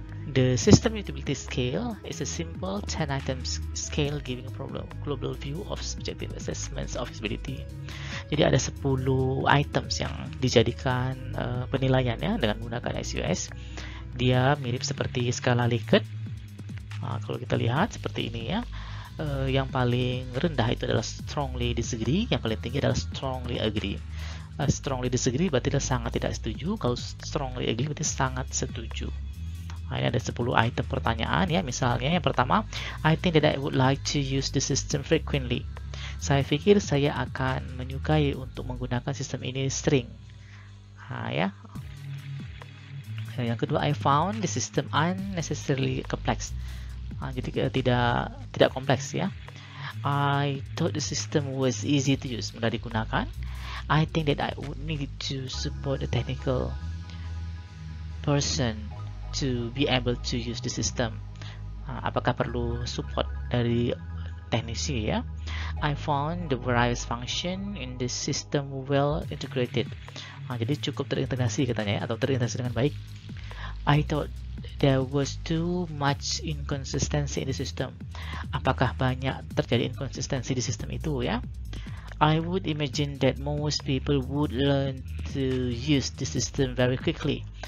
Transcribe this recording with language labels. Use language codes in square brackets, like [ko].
[en] The System Usability Scale is a simple 10-item scale giving a global view of subjective assessments of usability. [id] Jadi ada 10 items yang dijadikan penilaian ya dengan menggunakan SUS. Dia mirip seperti skala Likert. Kalau kita lihat seperti ini ya. Yang paling rendah itu adalah strongly disagree, yang paling tinggi adalah strongly agree. Strongly disagree berarti dia sangat tidak setuju, kalau strongly agree berarti sangat setuju. Ini ada 10 item pertanyaan ya. Misalnya yang pertama, [en] I think that I would like to use the system frequently. [id] Saya pikir saya akan menyukai untuk menggunakan sistem ini sering. Ya. Yang kedua, [en] I found the system unnecessarily complex. [id] Jadi tidak kompleks ya. [en] I thought the system was easy to use, [id] mudah digunakan. [en] I think that I would need to support a technical person to be able to use the system. [id] Apakah perlu support dari teknisi ya? [en] I found the various function in the system well integrated. [id] Jadi cukup terintegrasi katanya ya, atau terintegrasi dengan baik. [en] I thought there was too much inconsistency in the system. [id] Apakah banyak terjadi inkonsistensi di sistem itu ya? [en] I would imagine that most people would learn to use the system very quickly.